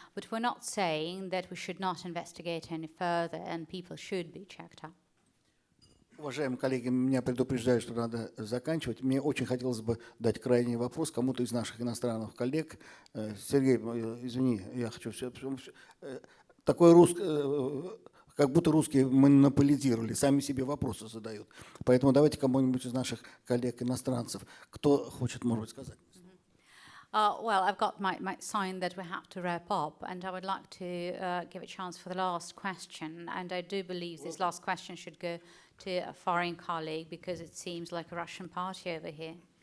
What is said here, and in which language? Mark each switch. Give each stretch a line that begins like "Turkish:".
English: But we're not saying that we should not investigate any further, and people should be checked up.
Russian: Уважаемые коллеги, меня предупреждают, что надо заканчивать. Мне очень хотелось бы дать крайний вопрос кому-то из наших иностранных коллег. Сергей, извини, я хочу все. Такой русский, как будто русские монополизировали, сами себе вопросы задают. Поэтому давайте кому-нибудь из наших коллег-иностранцев, кто хочет, может быть, сказать.
English: Well, I've got my sign that we have to wrap up, and I would like to give a chance for the last question. And I do believe this last question should go to a foreign colleague because it seems like a Russian party over here.